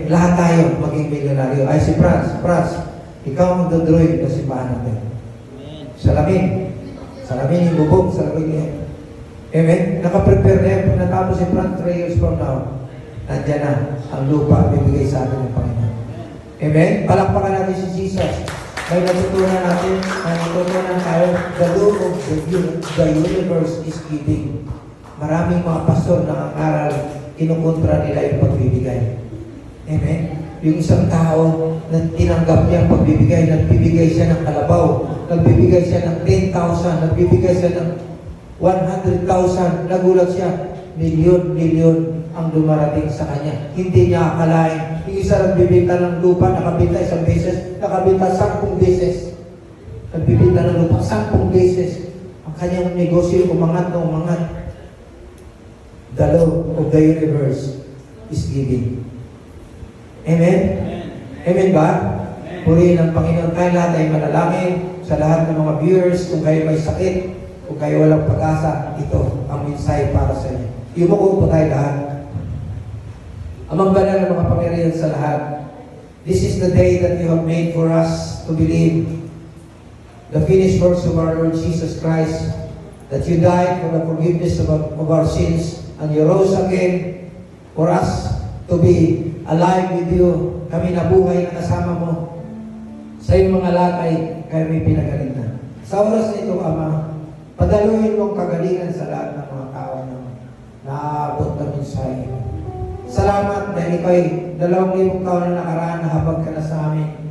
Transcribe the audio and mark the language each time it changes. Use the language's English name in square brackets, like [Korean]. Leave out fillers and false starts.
[Filipino] Lahat tayo maging milyonaryo. Ay, si Franz, ikaw ang magdodroid na simbahan natin. Salamin yung bubog, salamin niya. Amen? Nakaprepare na yan. Natapos si Franz [English] 3 years from now, [Filipino] nandiyan na ang lupa bibigay sa atin ng Panginoon. Amen? Palakpakan natin si Jesus. May natutunan tayo, [English] the law of the universe is giving. [Filipino] Maraming mga pastor na aral, kinukontra nila yung pagbibigay. Amen? Yung isang tao na tinanggap niya ang pagbibigay, nagbibigay siya ng kalabaw, nagbibigay siya ng 10,000, nagbibigay siya ng 100,000, nagulat siya, milyon ang dumarating sa kanya. Hindi niya akalain. Yung isa nagbibinta ng lupa, nakabinta isang beses, nakabinta 10 beses. Nagbibinta ng lupa 10 beses. Ang kanyang negosyo umangat na umangat. [English] The law of the universe is giving. [Filipino] Amen? Amen ba? Purihin ang Panginoon. Tayo lahat ay manalangin sa lahat ng mga viewers. Kung kayo may sakit, kung kayo walang pag-asa, ito ang mensahe para sa inyo. Yumuko po tayo lahat. Amang banal na mga Panginoon sa lahat, [English] this is the day that you have made for us to believe the finished works of our Lord Jesus Christ, that you died for the forgiveness of our sins, and you rose again for us to be alive with you. [Filipino] Kami nabuhay na kasama mo. Sa iyong mga lakay, kayo may pinagaling na. Sa oras na ito, Ama, padaluhin mo ang kagalingan sa lahat ng mga tao na naaabot na mensahe. Salamat dahil ikaw ay 2,000 taon na nakaraan na habag ka na sa amin.